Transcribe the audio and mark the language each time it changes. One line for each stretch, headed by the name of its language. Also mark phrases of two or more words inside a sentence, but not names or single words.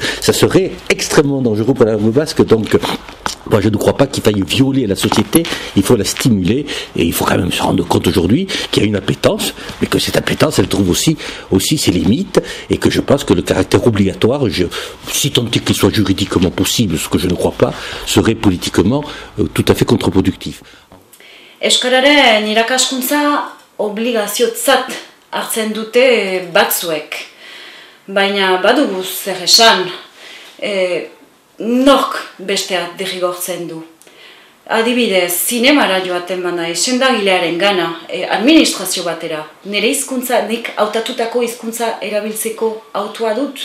French: Ça serait extrêmement dangereux pour la langue basque. Donc, moi, je ne crois pas qu'il faille violer la société, il faut la stimuler, et il faut quand même se rendre compte aujourd'hui qu'il y a une appétence, mais que cette appétence, elle trouve aussi ses limites, et que je pense que le caractère obligatoire, si tant est qu'il soit juridiquement possible, ce que je ne crois pas, serait politiquement tout à fait contre-productif.
Basque: Euskararen irakaskuntza obligaziotzat hartzen dute batzuek, baina badugu zer esan, nork besteak derrigortzen du. Adibidez, zinemara joaten bana, sendagilearen gana, administrazio batera, nire hizkuntza, nik hautatutako hizkuntza erabiltzeko autua dut.